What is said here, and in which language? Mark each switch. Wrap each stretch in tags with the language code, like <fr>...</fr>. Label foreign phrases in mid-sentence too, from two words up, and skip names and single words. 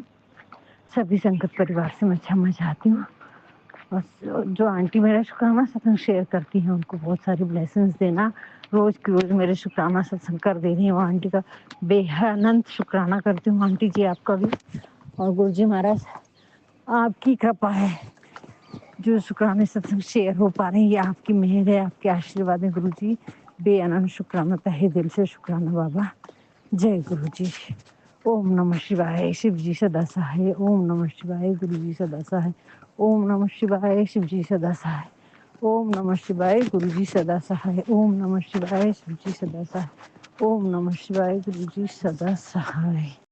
<hi>सभी संगत परिवार से मैं क्षमा चाहती हूँ, और जो आंटी मेरा शुकराना सत्संग शेयर करती हैं उन को बहुत सारी ब्लेसिंग्स देना, रोज़ की रोज़ मेरे शुकराना सत्संग कर दे रही हैं वह आंटी का बे अनंत शुकराना करती हूँ आंटी जी आप का भी, और गुरु जी महाराज आप की कृपा है जो शुकराने सत्संग शेयर हो पा रहे हैं, यह आप की मेहर है, आप के आशीर्वाद हैं गुरु जी. बे अनंत शुकराना, तह दिल से शुकराना बाबा. जय गुरु जी.</hi> <sa>ॐ नमः शिवाय,</sa> <hi>शिव जी सदा सहाए.</hi> <sa>ॐ नमः शिवाय,</sa> <hi>गुरु जी सदा सहाए.</hi> <sa>ॐ नमः शिवाय,</sa> <hi>शिव जी सदा सहाए.</hi> <sa>ॐ नमः शिवाय,</sa> <hi>गुरु जी सदा सहाए.</hi> <sa>ॐ नमः शिवाय,</sa> <hi>शिव जी सदा सहाए.</hi> <sa>ॐ नमः शिवाय,</sa> <hi>गुरु जी सदा सहाए.</hi>